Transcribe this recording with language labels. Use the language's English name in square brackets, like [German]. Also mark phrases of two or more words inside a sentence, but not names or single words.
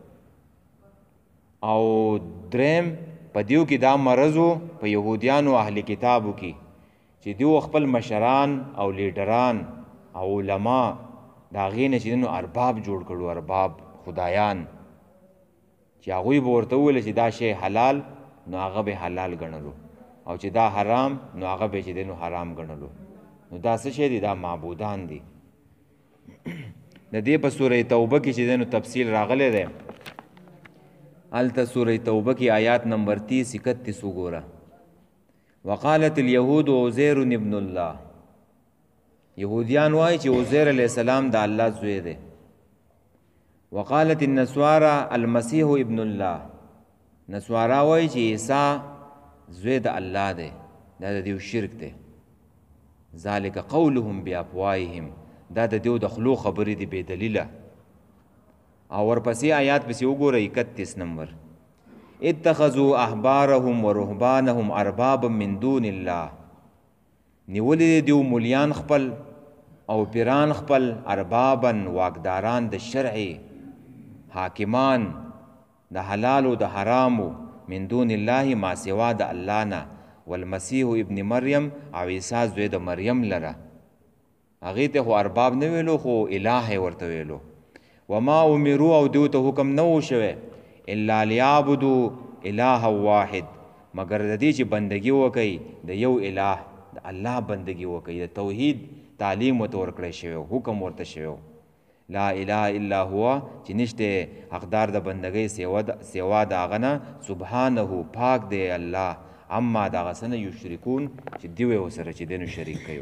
[Pashto] او دریم په دیو کې دا مرض و په یهودیانو اهل کتابو کې چې دیو خپل مشران او لیډران او علما د هغې نه چې دی نو ارباب جوړ کړو، ارباب خدایان، چې هغوی به ورته وویل چې دا شی حلال نو هغه به حلال ګڼلو، او چې دا حرام نو هغه به چې دی نو حرام ګڼلو. نو دا څه شی دی؟ دا معبودان دي. د دې په سوره توبه کې چې دی نو تفصیل راغلی دی، هلته سوره توبه کې آیات نمبر 30-31 وګوره. [Arabic] وقالت اليهود عزیر ابن الله، [Pashto] یهودیان وایي چې عزیر [Arabic] علیه السلام [Pashto] د الله زوی دی. [Arabic] وقالت النصارى المسیح ابن الله، [Pashto] نصارا وایي چې عیسی زوی د الله دی، دا د دیو شرک دی. [Arabic] ذالک قولهم بافواههم، [Pashto] دا د دیو د خلو خبرې دي بې دلیله. او ورپسې آیات پسې وګوره 31 نمبر، [Arabic] اتخذوا احبارهم ورهبانهم اربابا من دون الله، [Pashto] نیولې دیو مولیان خپل او پیران خپل اربابا واکداران د شرع، حاکمان د حلال او د حرامو، [Arabic] من دون الله [Pashto] ما سوا د الله نه، [Arabic] والمسیح ابن مریم، [Pashto] او عیسی زوی د مریم لره. هغې ته خو ارباب نه ویلو خو اله یې ورته ویلو. [Arabic] وما امروا، [Pashto] او دیو ته حکم نه و شوی، [Arabic] الا لیعبدوا اله واحد، [Pashto] مگر د دې چې بندګي وکړي د یو اله، د الله بندګي وکړي، د توحید تعلیم ورته ورکړی شوی، حکم ورته شوی، [Arabic] لا اله الا هو، [Pashto] چې نشته حقدار د بندګۍ سوا د هغه نه، سبحانه پاک دی الله، اما د هغه څه نه یشرکون چې دوی ورسره چې دی نو شریک کوي.